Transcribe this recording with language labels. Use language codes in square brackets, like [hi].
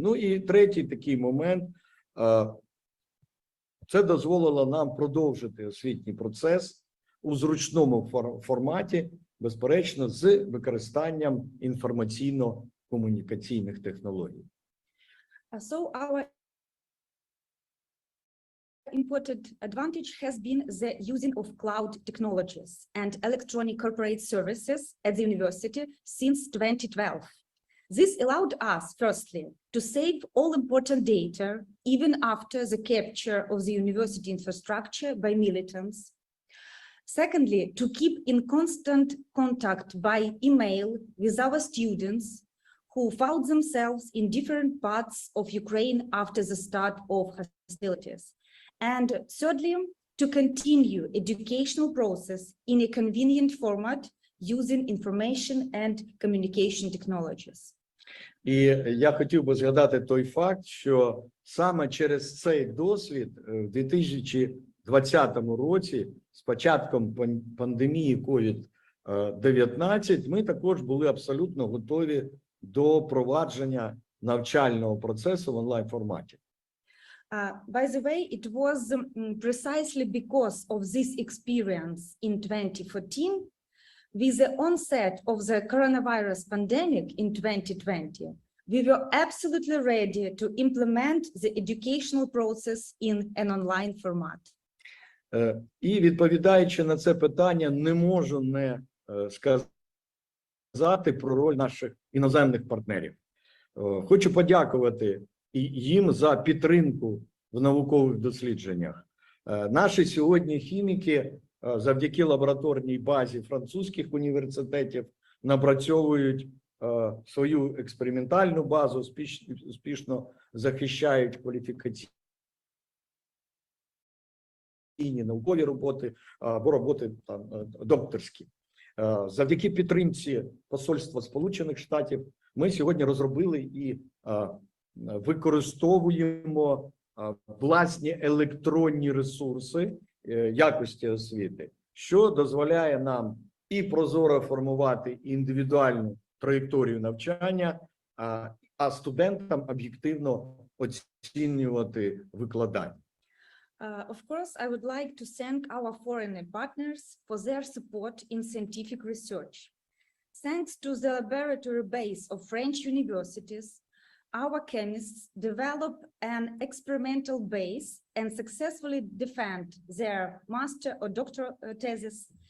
[uk] Ну і третій такий момент – це дозволило нам продовжити освітній процес у зручному форматі, безперечно, з використанням інформаційно-комунікаційних технологій. [en] So our important advantage has been the using of cloud technologies and electronic corporate services at the university since 2012. This allowed us, firstly, to save all important data, even after the capture of the university infrastructure by militants. Secondly, to keep in constant contact by email with our students who found themselves in different parts of Ukraine after the start of hostilities. And thirdly, to continue educational process in a convenient format using information and communication technologies. [uk] І я хотів би згадати той факт, що саме через цей досвід в 2020 році, з початком пандемії COVID-19, ми також були абсолютно готові до провадження навчального процесу в онлайн-форматі. [en] By the way, it was precisely because of this experience in 2014, with the onset of the coronavirus pandemic in 2020, we were absolutely ready to implement the educational process in an online format. [uk] І відповідаючи на це питання, не можу не сказати про роль наших іноземних партнерів. Хочу подякувати їм за підтримку в наукових дослідженнях. Наші сьогодні хіміки завдяки лабораторній базі французьких університетів напрацьовують свою експериментальну базу, успішно захищають кваліфікаційні наукові роботи або роботи докторські. Завдяки підтримці Посольства Сполучених Штатів ми сьогодні розробили і використовуємо власні електронні ресурси якості освіти, що дозволяє нам і прозоро формувати індивідуальну траєкторію навчання, а студентам об'єктивно оцінювати викладання. [en] Of course, I would like to thank our foreign partners for their support in scientific research. Thanks to the laboratory base of French universities, our chemists develop an experimental base and successfully defend their master or doctoral thesis.